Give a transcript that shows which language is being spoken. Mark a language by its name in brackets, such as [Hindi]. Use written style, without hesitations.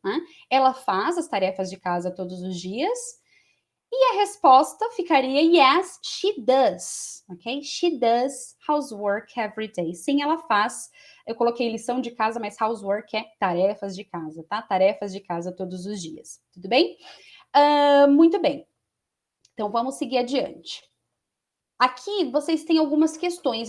[Portuguese] Né? Ela faz as tarefas de casa todos os dias? E a resposta ficaria [English] yes, she does, [Portuguese] ok? [English] She does housework every day. [Portuguese] Sim, ela faz. Eu coloquei lição de casa, mas housework é tarefas de casa, tá? Tarefas de casa todos os dias. Tudo bem? Muito bem. Então, vamos seguir adiante. Aqui, vocês têm algumas questões.